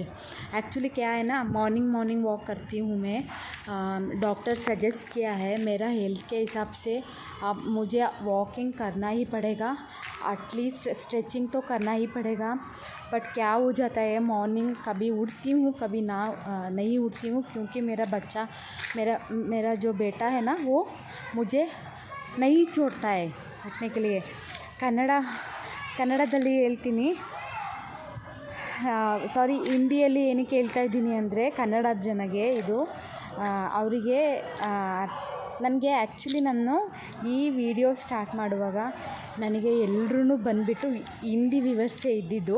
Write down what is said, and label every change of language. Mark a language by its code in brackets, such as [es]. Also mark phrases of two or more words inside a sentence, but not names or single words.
[hi] एक्चुअली क्या है ना, [en] morning walk [hi] करती हूँ मैं, [en] doctor suggest [hi] किया है, मेरा हेल्थ के हिसाब से अब मुझे वॉकिंग करना ही पड़ेगा, [en] at least stretching [hi] तो करना ही पड़ेगा। बट क्या हो जाता है, मॉर्निंग कभी उठती हूँ कभी नहीं उठती हूँ, क्योंकि मेरा जो बेटा है ना वो मुझे नहीं छोड़ता है उठने के लिए। [kn] ಕನ್ನಡದಲ್ಲಿ ಹೇಳ್ತೀನಿ, ಸಾರಿ ಹಿಂದಿಯಲ್ಲಿ ಏನಕ್ಕೆ ಹೇಳ್ತಾ ಇದ್ದೀನಿ ಅಂದರೆ, ಕನ್ನಡದ ಜನಗೆ ಇದು ಅವರಿಗೆ ನನಗೆ ಆ್ಯಕ್ಚುಲಿ ನಾನು ಈ [en] video start [kn] ಮಾಡುವಾಗ ನನಗೆ ಎಲ್ಲರೂ ಬಂದುಬಿಟ್ಟು ಹಿಂದಿ ವ್ಯೂವರ್ಸೇ ಇದ್ದಿದ್ದು.